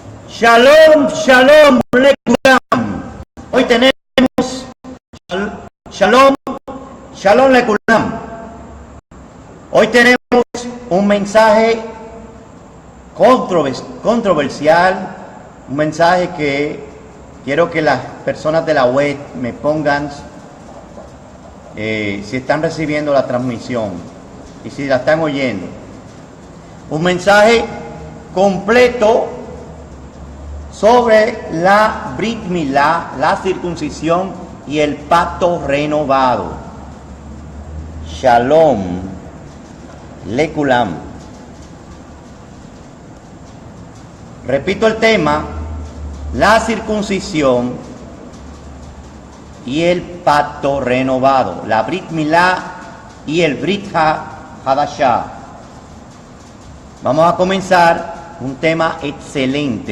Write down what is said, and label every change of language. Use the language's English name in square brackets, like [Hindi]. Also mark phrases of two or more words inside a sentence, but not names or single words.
[Hebrew] שלום, שלום, לכולם. [Spanish] Hoy tenemos [Hebrew] שלום, שלום, לכולם. [Spanish] Hoy tenemos un mensaje controversial, un mensaje que quiero que las personas de la web me pongan si están recibiendo la transmisión y si la están oyendo. Un mensaje completo sobre la Brit Milá, la circuncisión y el pacto renovado. [Hebrew] שלום, לכולם. [Spanish] Repito el tema: la circuncisión y el pacto renovado, la Brit Milá y el Brit Hadashah. Vamos a comenzar un tema excelente.